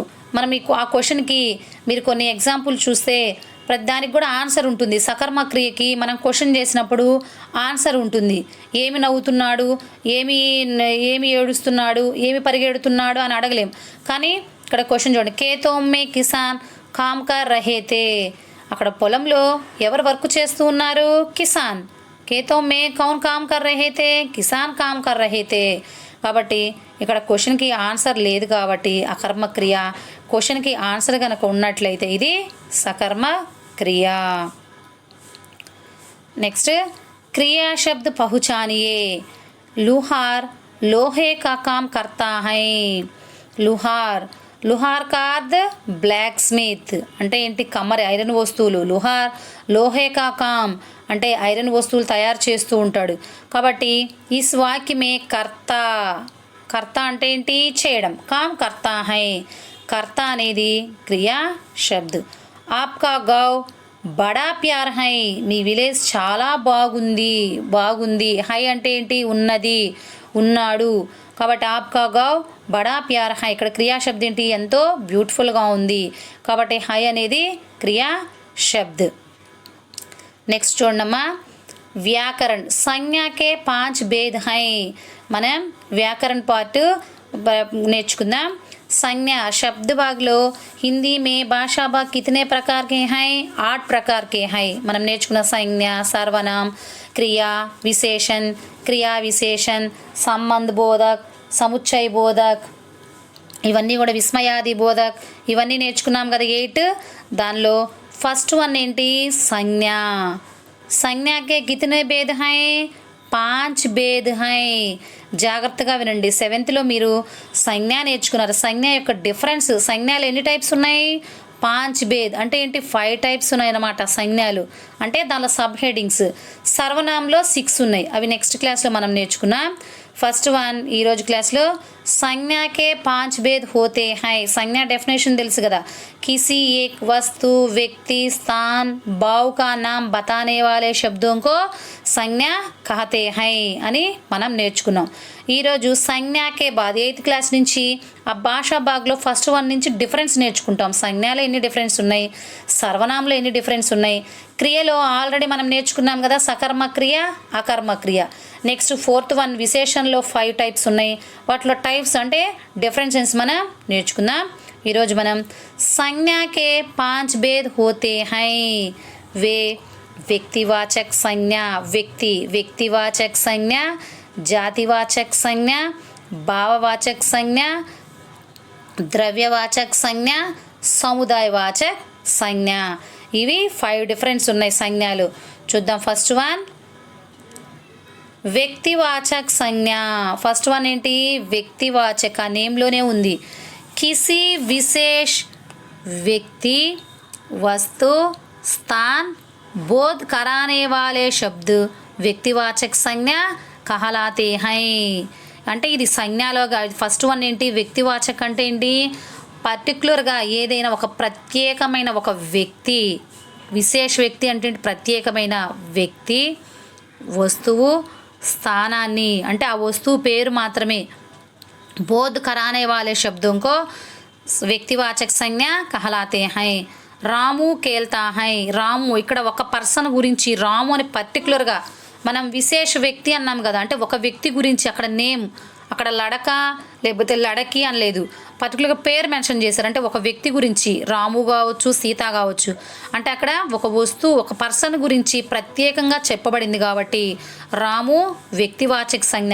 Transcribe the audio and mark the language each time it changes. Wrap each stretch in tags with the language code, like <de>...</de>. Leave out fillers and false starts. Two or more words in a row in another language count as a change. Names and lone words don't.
<te>మనం ఆ క్వశ్చన్కి మీరు కొన్ని ఎగ్జాంపుల్ చూస్తే ప్రతి దానికి కూడా ఆన్సర్ ఉంటుంది. సకర్మ క్రియకి మనం క్వశ్చన్ చేసినప్పుడు ఆన్సర్ ఉంటుంది. ఏమి నవ్వుతున్నాడు, ఏమి ఏడుస్తున్నాడు, ఏమి పరిగెడుతున్నాడు అని అడగలేం. కానీ ఇక్కడ క్వశ్చన్ చూడండి,</te> <hi>खेतों में किसान काम कर रहे थे,</hi> <te>అక్కడ పొలంలో ఎవరు వర్క్ చేస్తూ ఉన్నారు, కిసాన్.</te> <hi>खेतों में कौन काम कर रहे थे, किसान काम कर रहे थे.</hi> <te>కాబట్టి ఇక్కడ క్వశ్చన్కి ఆన్సర్ లేదు కాబట్టి అకర్మ క్రియ. క్వశ్చన్కి ఆన్సర్ కనుక ఉన్నట్లయితే ఇది సకర్మ క్రియ.</te> <hi>నెక్స్ట్ क्रिया शब्द पहुँचानिए. लुहार लोहे का काम करता है. लुहार लुहार का अर्थ</hi> <en>black smith</en> <te>అంటే ఏంటి కమ్మరి ఐరన్ వస్తువులు.</te> <hi>लुहार लोहे का काम</hi> <te>అంటే ఐరన్ వస్తువులు తయారు చేస్తూ ఉంటాడు. కాబట్టి ఈ వాక్యమే కర్త. కర్త అంటే ఏంటి చేయడం.</te> <hi>काम करता है.</hi> <te>కర్త అనేది క్రియా శబ్ద్.</te> <hi>आपका गाँव बड़ा प्यार है.</hi> <te>మీ విలేజ్ చాలా బాగుంది. బాగుంది. హై అంటే ఏంటి ఉన్నది ఉన్నాడు.</te> <hi>కాబట్టి आपका गाँव बड़ा प्यार है.</hi> <te>ఇక్కడ క్రియా శబ్ద్ ఏంటి ఎంతో బ్యూటిఫుల్గా ఉంది. కాబట్టి హై అనేది క్రియా శబ్ద్. నెక్స్ట్ చూడమ్మా వ్యాకరణ్. సంజ్ఞాకే 5</te> <hi>भेद है.</hi> <te>మనం వ్యాకరణ్ పార్ట్ నేర్చుకుందాం.</te> <hi>संज्ञा शब्द भाग लो हिंदी में भाषा भाग कितने प्रकार के हैं 8 प्रकार के हैं.</hi> <te>మనం నేర్చుకున్న సంజ్ఞ సర్వనాम క్రియా విశేషణ్ క్రియా విశేషణ్ సంబంధ బోధక్ సముచ్చయ బోధక్ ఇవన్నీ కూడా విస్మయాది బోధక్ ఇవన్నీ నేర్చుకున్నాం కదా 8. దానిలో</te> <en>first one</en> <te>ఏంటి సంజ్ఞ.</te> <hi>संज्ञा के कितने भेद है 5 भेद हैं.</hi> <te>జాగ్రత్తగా వినండి. 7th మీరు సంజ్ఞ నేర్చుకున్నారు. సంజ్ఞ యొక్క డిఫరెన్స్. సంజ్ఞలు ఎన్ని టైప్స్ ఉన్నాయి 5 भेद అంటే ఏంటి 5 టైప్స్ ఉన్నాయి అన్నమాట సంజ్ఞలు. అంటే దానిలో</te> <en>sub headings.</en> <te>సర్వనామంలో 6 ఉన్నాయి. అవి నెక్స్ట్ క్లాస్లో మనం నేర్చుకున్నాం.</te> <en>first one</en> <te>ఈరోజు క్లాస్లో</te> <hi>संज्ञा के 5 भेद होते हैं.</hi> <te>సంజ్ఞ డెఫినేషన్ తెలుసు కదా.</te> <hi>किसी एक वस्तु व्यक्ति स्थान भाव का नाम बताने वाले शब्दों को संज्ञा कहते हैं</hi> <te>అని మనం నేర్చుకున్నాం. ఈరోజు సంజ్ఞాకే బాద్ 8th క్లాస్ నుంచి ఆ భాషా భాగ్లో</te> <en>first one</en> <te>నుంచి డిఫరెన్స్ నేర్చుకుంటాం. సంజ్ఞలో ఎన్ని డిఫరెన్స్ ఉన్నాయి, సర్వనామంలో ఎన్ని డిఫరెన్స్ ఉన్నాయి. క్రియలో ఆల్రెడీ మనం నేర్చుకున్నాం కదా సకర్మ క్రియ అకర్మ క్రియ.</te> <en>next 4th one</en> <te>విశేషణలో 5 టైప్స్ ఉన్నాయి. వాటిలో టైప్స్ అంటే డిఫరెన్సెస్ మనం నేర్చుకుందాం. ఈరోజు మనం</te> <hi>संज्ञा के 5 भेद होते हैं. वे व्यक्तिवाचक संज्ञा व्यक्ति व्यक्तिवाचक संज्ञा जातिवाचक संज्ञा भाववाचक संज्ञा द्रव्यवाचक संज्ञा समुदायवाचक संज्ञा.</hi> <te>ఇవి 5 డిఫరెన్స్ ఉన్నాయి సంజ్ఞలు. చూద్దాం.</te> <en>first one</en> <te>వ్యక్తివాచక సంజ్ఞ.</te> <en>first one</en> <te>ఏంటి వ్యక్తివాచక నేమ్లోనే ఉంది.</te> <hi>किसी विशेष व्यक्ति वस्तु स्थान बोध कराने वाले शब्द व्यक्तिवाचक संज्ञा कहलाते हैं.</hi> <te>అంటే ఇది సంజ్ఞలో</te> <en>first one</en> <te>ఏంటి వ్యక్తివాచక అంటే ఏంటి పర్టికులర్గా ఏదైనా ఒక ప్రత్యేకమైన ఒక వ్యక్తి. విశేష వ్యక్తి అంటే ప్రత్యేకమైన వ్యక్తి వస్తువు స్థానాన్ని అంటే ఆ వస్తువు పేరు మాత్రమే</te> <hi>बोध कराने वाले शब्दों को व्यक्तिवाचक संज्ञा कहलाते हैं. रामू खेलता है.</hi> <te>రాము ఇక్కడ ఒక పర్సన్ గురించి రాము అని పర్టికులర్గా మనం విశేష వ్యక్తి అన్నాం కదా. అంటే ఒక వ్యక్తి గురించి అక్కడ నేమ్ అక్కడ లడక లేకపోతే లడకి అని లేదు. పర్టికులర్గా పేరు మెన్షన్ చేశారు. అంటే ఒక వ్యక్తి గురించి రాము కావచ్చు సీత కావచ్చు. అంటే అక్కడ ఒక వస్తువు ఒక పర్సన్ గురించి ప్రత్యేకంగా చెప్పబడింది కాబట్టి రాము వ్యక్తివాచక సంజ్ఞ.</te>